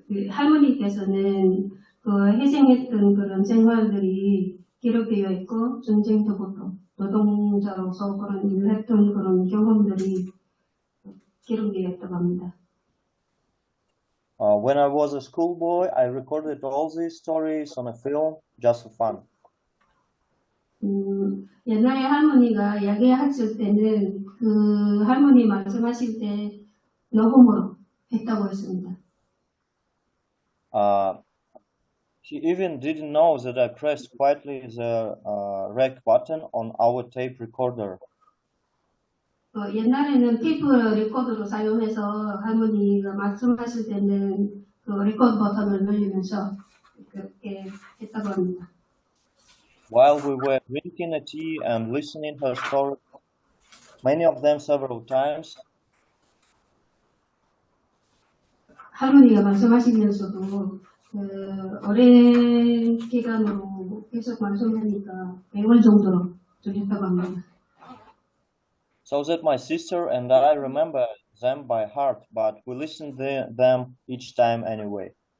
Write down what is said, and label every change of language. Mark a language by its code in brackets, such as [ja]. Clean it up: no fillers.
[ko] 할머니께서는 그 희생했던 그런 생활들이 기록되어 있고 전쟁터부터 노동자로서 그런 일을 했던 그런 경험들이 기록되어 있다고 합니다. [en] When I was a schoolboy, I recorded all these stories on a film just for fun. [ko] 옛날에 할머니가 이야기하실 때는 그 할머니 말씀하실 때 녹음으로 했다고 했습니다. [en] She even didn't know that I pressed quietly the rec button on our tape recorder. [ko] 옛날에는 테이프 레코더로 사용해서 할머니가 말씀하실 때는 그 레코드 버튼을 누르면서 그렇게 했다고 합니다. [en] While we were drinking a tea and listening her story, many of them several times. [ko] 할머니가 말씀하시면서도 오랜 기간으로 계속 말씀하니까 매월 정도로 들렸다고 합니다. [en] So that my sister and I remember them by heart, but we listened them each time anyway.